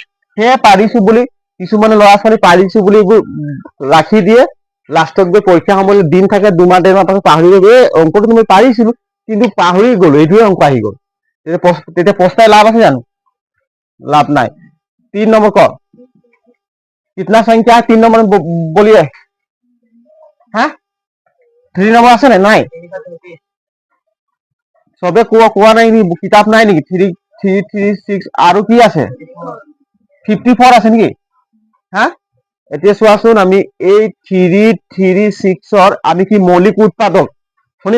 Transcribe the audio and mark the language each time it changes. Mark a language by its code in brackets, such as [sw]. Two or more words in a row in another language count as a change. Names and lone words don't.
[as] সেয়ে পাৰিছো বুলি কিছুমানে ল'ৰা ছোৱালী পাৰিছো বুলি এইবোৰ ৰাখি দিয়ে, লাষ্টত গৈ পৰীক্ষা সময়ত দিন থাকে 2 মাহ 1.5 মাহ পাছত পাহৰি গ'লো, অংকটো তুমি পাৰিছিলো কিন্তু পাহৰি গ'লো, এইটোৱে অংক আহি গ'ল, তেতিয়া পস্তাই লাভ আছে জানো? লাভ নাই। 3 নম্বৰ ক, [hi] कितना संख्या है 3 नंबर में बोलिए। [as] হা 3 নম্বৰ আছে নাই? চবে কোৱা নাই নেকি? কিতাপ নাই নেকি? 3, 6 আৰু কি আছে? 54 আছে নেকি? হা এতিয়া চোৱাচোন, আমি এই 3, 6 আমি কি মৌলিক উৎপাদক, শুনিল?